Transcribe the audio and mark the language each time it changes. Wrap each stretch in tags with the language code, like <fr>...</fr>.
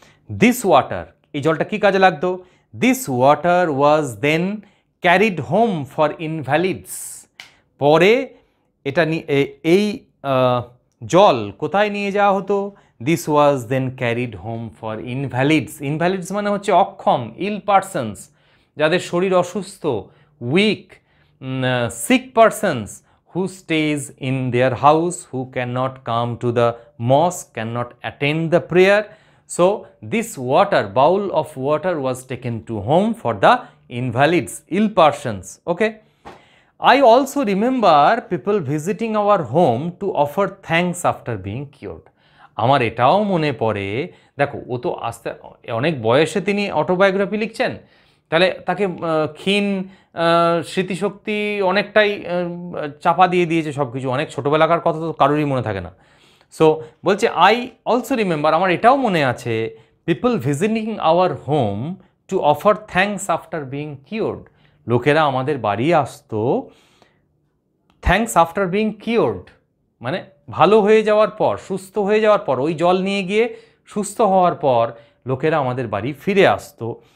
<en>this water,</en> <bn>এই জলটা কি কাজে লাগতো,</bn> <en>this water was then carried home for invalids,</en> <bn>পরে এটা এই জল কোথায় নিয়ে যাওয়া হতো,</bn> <en>this was then carried home for invalids, invalids</en> <bn>মানে হচ্ছে অক্ষম,</bn> <en>ill persons,</en> <bn>যাদের শরীর অসুস্থ,</bn> <en>Weak, sick persons, who stays in their house, who cannot come to the mosque, cannot attend the prayer. So this water, bowl of water was taken to home for the invalids, ill persons. Okay. I also remember people visiting our home to offer thanks after being cured.</en> <bn>আমার এটাও মনে পড়ে, দেখো ও তো আস্তে অনেক বয়সে তিনি অটোবায়োগ্রাফি লিখছেন, তাহলে তাকে ক্ষীণ স্মৃতিশক্তি অনেকটাই চাপা দিয়ে দিয়েছে সব কিছু, অনেক ছোটোবেলাকার কথা তো কারোরই মনে থাকে না। সো বলছে</bn> <en>I also remember,</en> <bn>আমার এটাও মনে আছে,</bn> <en>people visiting our home to offer thanks after being cured,</en> <bn>লোকেরা আমাদের বাড়ি আসতো</bn> <en>thanks after being cured,</en> <bn>মানে ভালো হয়ে যাওয়ার পর, সুস্থ হয়ে যাওয়ার পর, ওই জল নিয়ে গিয়ে সুস্থ হওয়ার পর লোকেরা আমাদের বাড়ি ফিরে আসতো।</bn>